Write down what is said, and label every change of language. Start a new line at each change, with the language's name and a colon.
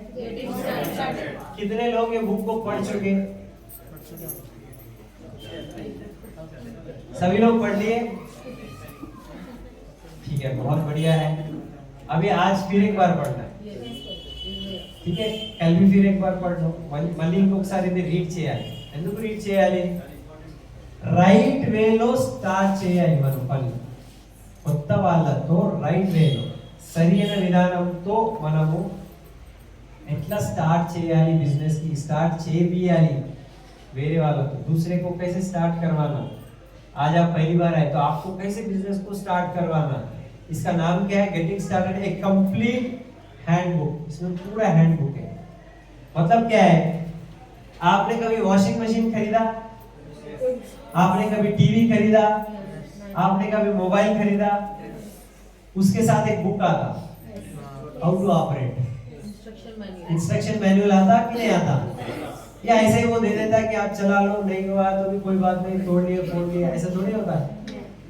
Hindi: कितने लोग ये बुक को पढ़ चुके? सभी लोग पढ़ लिए? ठीक है, बहुत बढ़िया है। अभी आज फिर एक बार पढ़ना है, ठीक है, कल भी फिर एक बार पढ़ लो।
Telugu: మళ్ళీ ఇంకొకసారి ఇది రీడ్ చేయాలి। ఎందుకు రీడ్ చేయాలి? రైట్ వేలో స్టార్ట్ చేయాలి మనం పని, కొత్త వాళ్ళతో రైట్ వేలో సరైన విధానంతో మనము ఎట్లా స్టార్ట్ చేయాలి, బిజినెస్ కి స్టార్ట్ చేయాలి వేరే వాళ్ళతో,
Hindi: दूसरे को कैसे स्टार्ट करवाना, आज आप पहली बार आए तो आपको कैसे बिजनेस को स्टार्ट करवाना, इसका नाम क्या है, गेटिंग स्टार्टेड, एक कंप्लीट हैंडबुक। इसमें पूरा हैंडबुक है। मतलब क्या है, आपने कभी वॉशिंग मशीन खरीदा, आपने कभी टीवी खरीदा, आपने कभी मोबाइल खरीदा, उसके साथ एक बुक आता, how to operate, instruction manual आता कि नहीं आता, या ऐसे ही वो दे देता है कि आप चला लो, नहीं हुआ तो भी कोई बात नहीं, तोड़ लिया फोड़ लिया, ऐसा थोड़ी होता है।